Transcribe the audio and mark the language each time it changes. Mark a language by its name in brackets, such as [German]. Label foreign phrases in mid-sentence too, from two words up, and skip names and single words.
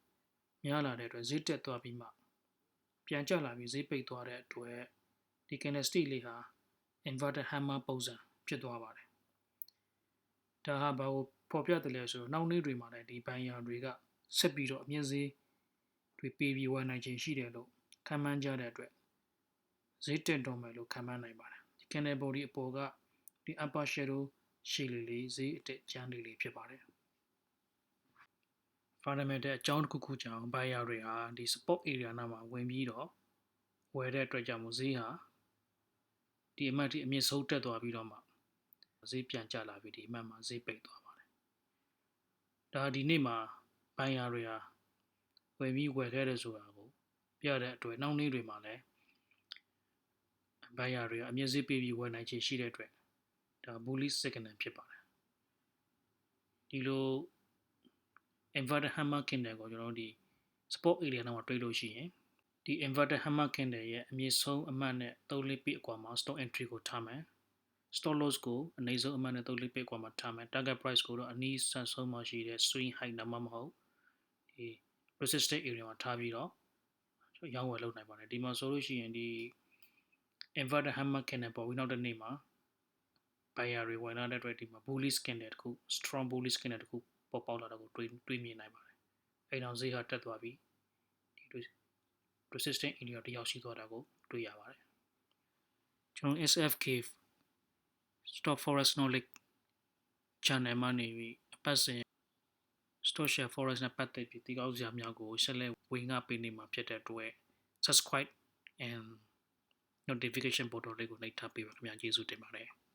[Burmese] များလာတဲ့အတွက်ဈေးတက်သွားပြီးမှပြန်ကျလာပြီးဈေးပိတ်သွားတဲ့အတွက်ဒီ candlestick လေးဟာ [English] inverted hammer [Burmese] ပုံစံဖြစ်သွားပါတယ်ဒါဟာဘာကိုပေါ်ပြတယ်လဲဆိုတော့နောက်နေ့တွေမှာလည်းဒီ buyer တွေကဆက်ပြီးတော့အမြင့်ဈေးတွေပေးပြီးဝယ်နိုင်ခြင်းရှိတယ်လို့ခန့်မှန်းကြတဲ့အတွက်ဈေးတက်တော့မယ်လို့ခန့်မှန်းနိုင်ပါတယ်ဒီ [English] candle body [Burmese] အပေါ်ကဒီ [English] upper shadow [Burmese] ရှည်လေးဈေးအတက်ကျန်းလေးဖြစ်ပါတယ် fundamental အကြောင်းတစ်ခုခုကြောင့် buyer တွေဟာဒီ [English] support area [Burmese] နားမှာဝင်ပြီးတော့ဝယ်တဲ့အတွက်ကြောင့်မို့ဈေးဟာဒီအမှတ်ဒီအမြင့်ဆုံးတက်သွားပြီးတော့မှဈေးပြန်ကျလာပြီးဒီအမှတ်မှာဈေးပိတ်သွားပါတယ်ဒါဒီနေ့မှာ buyer တွေဟာဝယ်ပြီးဝယ်ခဲ့တဲ့ဆိုတာကိုပြတဲ့အတွက်နောက်နေ့တွေမှာလည်း buyer တွေကအမြင့်ဈေးပေးပြီးဝယ်နိုင်ခြင်းရှိတဲ့အတွက်ဒါ [English] bullish signal [Burmese] ဖြစ်ပါတယ်ဒီလို [English] inverted hammer candle [Burmese] ကိုကျွန်တော်တို့ဒီ [English] support area [Burmese] နားမှာတွေ့လို့ရှိရင်ဒီ [English] inverted hammer candle [Burmese] ရဲ့အမြင့်ဆုံးအမှတ်နဲ့3-4 ပိအကွာမှာ [English] stop entry [Burmese] ကိုထားမယ် [English] stop loss [Burmese] ကိုအနည်းဆုံးအမှတ်နဲ့3-4 ပိအကွာမှာထားမယ် [English] target price [Burmese] ကိုတော့အနည်းဆန်ဆုံးမှာရှိတဲ့ [English] swing high [Burmese] ဒါမှမ ဟုတ်ဒီ [English] resistance area [Burmese] မှာထားပြီးတော့ရောင်းဝယ်လုပ်နိုင်ပါတယ်ဒီမှာဆိုလို့ရှိရင်ဒီ [English] inverted hammer candle [Burmese] ပေါ်ပြီးနောက်တစ်နေ့မှာ buyer တွေဝင်လာတဲ့အတွက်ဒီမှာ [English] bullish candle [Burmese] တစ်ခု [English] strong bullish candle [Burmese] တစ်ခုပေါ်ပေါက်လာတာကိုတွေ့ မြင်နိုင်ပါတယ်အဲ့တော့ဈေးဟာတက်သွားပြီးဒီ [English] resistance area [Burmese] တစ်ယောက်ရှိသွားတာကိုတွေ့ရပါတယ်ကျွန်တော် SFK Stop Forex Knowledge channel မှာနေပြီးအပတ်စဉ် [English] Stock Share Forex [Burmese] နဲ့ပတ်သက်ပြီးသိကောင်းစရာများကိုဆက်လက်ဝင်ငါပေးနေမှာဖြစ်တဲ့အတွက် [English] subscribe and notification button [Burmese] လေးကိုနှိပ်ထားပေးပါခင်ဗျာကျေးဇူးတင်ပါတယ်